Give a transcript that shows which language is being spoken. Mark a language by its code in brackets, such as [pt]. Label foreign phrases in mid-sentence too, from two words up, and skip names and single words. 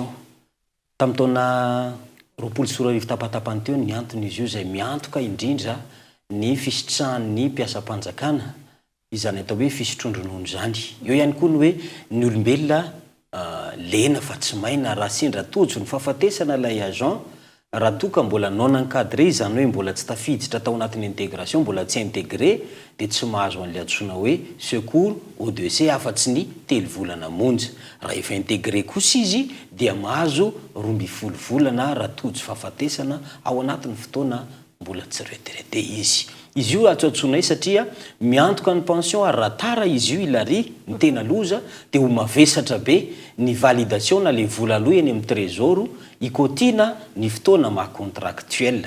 [mg] Tamin'ny taona 2024 tapatapany teo ny antony izy io izay miantoka indrindra ny fisitrahan'ny mpiasa mpanjakana izany atao hoe fisotrondronono zany. Eo ihany koa ny hoe ny olombelona lena fa tsy maina raha sendra tojo ny fahafatesana ilay agent raha toka mbola [fr] non encadré [mg] izany hoe mbola tsy tafiditra tao anatin'ny intégration mbola tsy intégré dia tsy mahazo an'le antsoina hoe [fr] secours au décès [mg] afa-tsy ny 3 volana monja. Raha efa intégré kosa izy dia mahazo 12 volana raha tojo fahafatesana ao anatin'ny fotoana mbola tsy retraité izy. Izy io atsoatsonay satria miantoka ny pension ary raha tara izy io ilary ny tena loza dia ho mavesatra be ny validation na le vola aloha eny amin'ny trésor ikotiana ny fotoana mahacontractuel.